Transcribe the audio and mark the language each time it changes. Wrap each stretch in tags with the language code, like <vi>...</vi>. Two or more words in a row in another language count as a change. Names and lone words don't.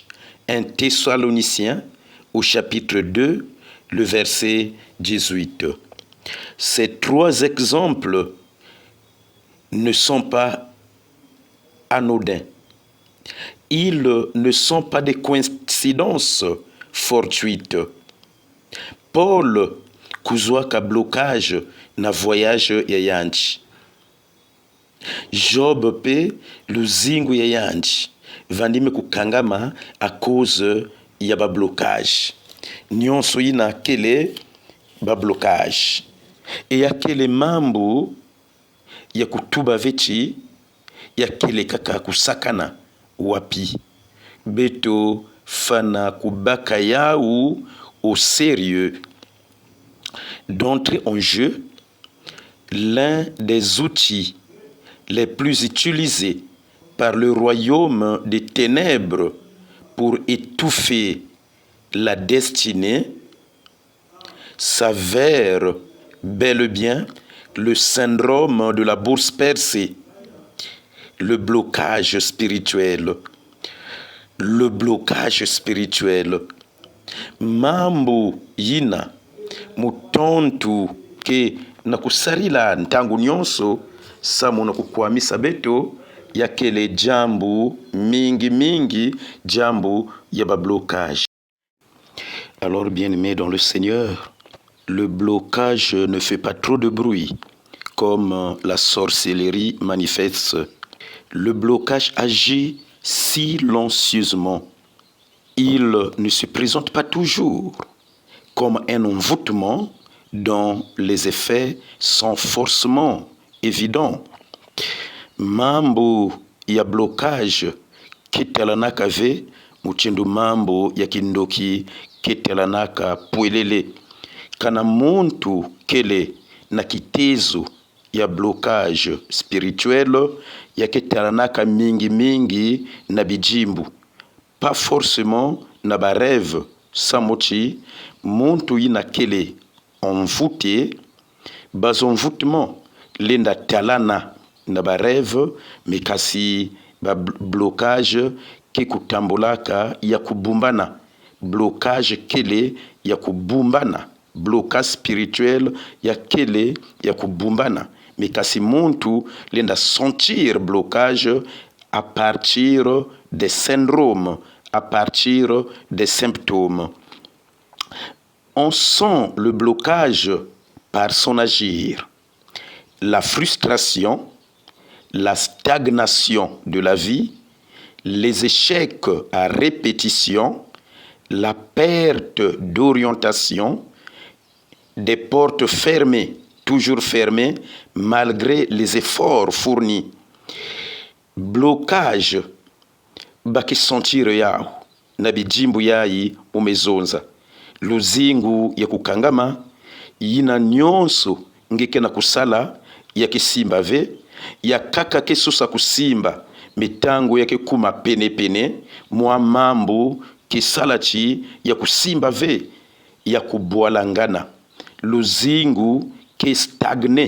<fr>Un Thessalonicien au chapitre 2, le verset 18. Ces trois exemples ne sont pas anodins. Ils ne sont pas des coïncidences fortuites.</fr> <ktu>Paul kuzwaka blocage na voyage ya yanchi. Job pe luzingu ya yanchi vandime kukangama</ktu> <fr>à cause</fr> <ktu>ya ba blocage. Nyonso ina kele ba blocage. E ya kele mambo ya kutuba vechi ya kele kaka kusakana wapi beto fana kubaka yau</ktu> <fr>au sérieux, d'entrer en jeu l'un des outils les plus utilisés par le royaume des ténèbres pour étouffer la destinée s'avère bel et bien le syndrome de la bourse percée, le blocage spirituel. Le blocage spirituel.</fr> <ktu>Mambo yina mutontu ke nakusarila ntangu nyonso samu na kukwamisa beto ya kele jambu mingi jambu ya ba blocage.</ktu> <fr>Alors bien-aimés dans le Seigneur, le blocage ne fait pas trop de bruit comme la sorcellerie manifeste. Le blocage agit silencieusement. Il ne se présente pas toujours comme un envoûtement dont les effets sont forcément évidents.</fr> <ktu>Mambo ya blocage kitalanaka ve muchindu mambo ya kindoki ketelanaka pwelele. Kana muntu kele na kitezo ya</ktu> <fr>blocage spirituel</fr> <ktu>ya ketelanaka mingi na bijimbu.</ktu> <fr>Pas forcément</fr> <ktu>na ba rêve samochi muntu ina kele envoûté bas envoûtement lenda talana na ba rêve mekasi ba blocage ke kutambulaka ya kubumbana, blocage kele ya kubumbana,</ktu> <fr>blocage spirituel</fr> <ktu>ya kele ya kubumbana. Mekasi muntu lenda</ktu> <fr>sentir blocage à partir des syndromes, à partir des symptômes. On sent le blocage par son agir, la frustration, la stagnation de la vie, les échecs à répétition, la perte d'orientation, des portes fermées, toujours fermées, malgré les efforts fournis.</fr> <ktu>Blocage bakisentir yao na bijimbu yayi umezonza luzingu ya kukangama yina nyonso ngeke na kusala ya kisimba ve ya kaka kesusa kusimba mitango yake kuma pene mwa mambo kisalachi ya kusimba ve ya kubwalangana luzingu ke stagne</ktu>